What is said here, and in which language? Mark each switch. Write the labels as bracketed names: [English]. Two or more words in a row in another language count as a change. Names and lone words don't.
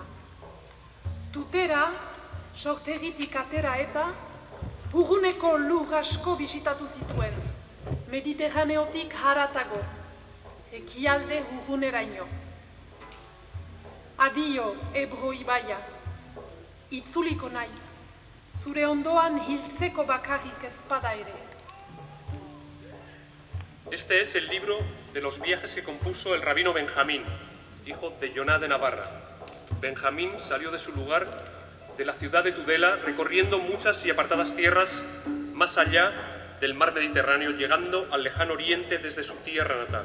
[Basque] Tutera, sortegitik atera eta, Urruneko lur asko bisitatu zituen, Mediterraneotik haratago, ekialde urruneraino. Adio, Ebro ibaia, itzuliko naiz, zure ondoan hiltzeko bakarrik ezpada ere. [Spanish] Este es el libro de los viajes que compuso el rabino Benjamín, hijo de Yoná de Navarra. Benjamín salió de su lugar, de la ciudad de Tudela, recorriendo muchas y apartadas tierras más allá del mar Mediterráneo, llegando al lejano oriente desde su tierra natal.